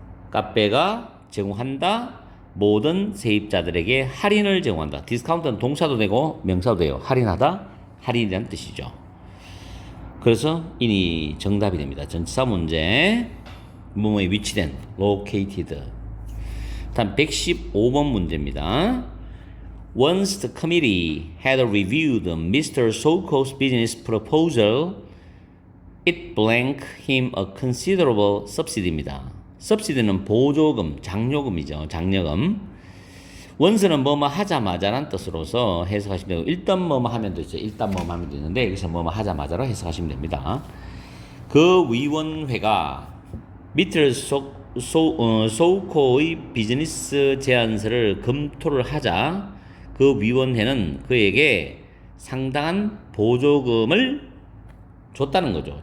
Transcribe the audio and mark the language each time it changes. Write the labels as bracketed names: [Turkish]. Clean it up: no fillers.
[Korean] 카페가 제공한다. 모든 세입자들에게 할인을 제공한다. 디스카운트는 동사도 되고 명사도 돼요. 할인하다, 할인이라는 뜻이죠. 그래서 in이 정답이 됩니다. 전치사 문제, 뭐뭐에 위치된, located. 다음 115번 문제입니다. [English] Once the committee had reviewed Mr. Soko's business proposal, it blank him a considerable subsidy입니다. [Korean] subsidy는 보조금, 장려금이죠. 장려금. once는 뭐뭐 하자마자란 뜻으로서 해석하시면 되고 일단 뭐뭐 하면 되죠. 일단 뭐뭐 하면 되는데 여기서 뭐뭐 하자마자로 해석하시면 됩니다. 그 위원회가 미스터 소코의 비즈니스 제안서를 검토를 하자 그 위원회는 그에게 상당한 보조금을 줬다는 거죠.